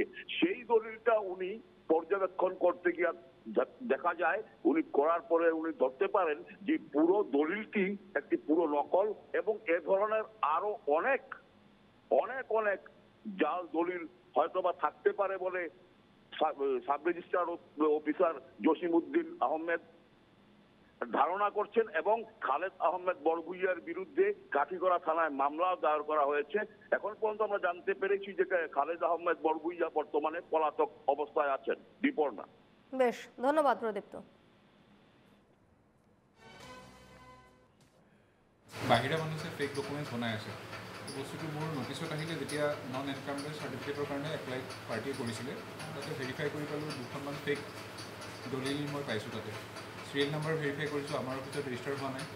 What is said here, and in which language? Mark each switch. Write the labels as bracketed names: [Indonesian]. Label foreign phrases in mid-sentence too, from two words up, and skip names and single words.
[Bangla] সেই দলিলটা উনি পর্যবেক্ষণ করতে গিয়ে দেখা যায়, উনি করার পরে উনি ধরতে পারেন যে পুরো দলিলটি একটি পুরো নকল এবং এ ধরনের আরো অনেক অনেক অনেক জাল দলিল হয়তোবা থাকতে পারে বলে সাব রেজিস্ট্রার অফিসার জসিমউদ্দিন আহমেদ ধারণা করছেন এবং খালেদ আহমেদ বরভূঁইয়ার বিরুদ্ধে কাঠিগড়া থানায় মামলা দায়ের করা হয়েছে। এখন পর্যন্ত আমরা জানতে পেরেছি যে খালেদ আহমেদ বরভূঁইয়া বর্তমানে পলাতক অবস্থায় আছেন। দীপর্ণা, বেশ, ধন্যবাদ প্রদীপ্ত। [Assamese] বাহিৰা মানুহে [English] fake documents [Assamese] বনাই আছে। বস্তুটো মোৰ নটিছত আহিলে, যেতিয়া [English] non encounter certificate [Assamese] কাৰণে এপ্লাই পাৰ্টিয়ে কৰিছিলে, তাতে ভেৰিফাই কৰি পালোঁ 2খনমান ফেক দলিল মই পাইছোঁ। তাতে [English] serial number [Assamese] ভেৰিফাই কৰিছোঁ, আমাৰ অফিচত ৰেজিষ্টাৰ হোৱা নাই।